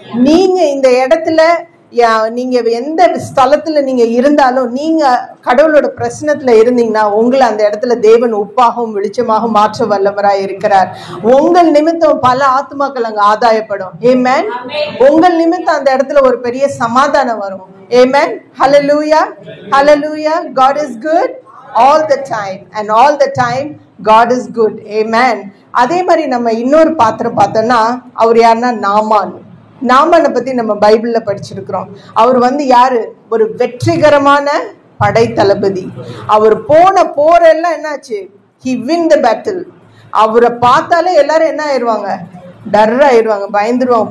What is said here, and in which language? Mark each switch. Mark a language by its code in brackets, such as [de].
[ta] நீங்க இந்த இடத்துல நீங்க எந்த ஸ்தலத்துல நீங்க இருந்தாலும் நீங்க கடவுளோட பிரசனத்துல இருந்தீங்கன்னா உங்களை அந்த இடத்துல தேவன் உப்பாகவும் வெளிச்சமாகவும் மாற்ற வல்லவராய் இருக்கிறார். உங்கள் நிமித்தம் பல ஆத்மாக்கள் அங்க ஆதாயப்படும். ஆமென். உங்கள் நிமித்தம் அந்த இடத்துல ஒரு பெரிய சமாதானம் வரும். ஆமென். ஹல்லேலூயா. ஹல்லேலூயா. [en] God is good all the time and all the time God is good. Amen. [ta] அதே மாதிரி நம்ம இன்னொரு பாத்திரம் பார்த்தோம்னா அவர் யாருன்னா நாமான். நாமானை பத்தி நம்ம பைபிள்ல படிச்சிருக்கிறோம். அவர் வந்து யாரு, ஒரு வெற்றிகரமான படை தளபதி. அவர் போன போரெல்லாம் என்னாச்சு, [en] he win the battle. [ta] அவரை பார்த்தாலே எல்லாரும் என்ன ஆயிடுவாங்க, டர் ஆயிடுவாங்க, பயந்துருவாங்க.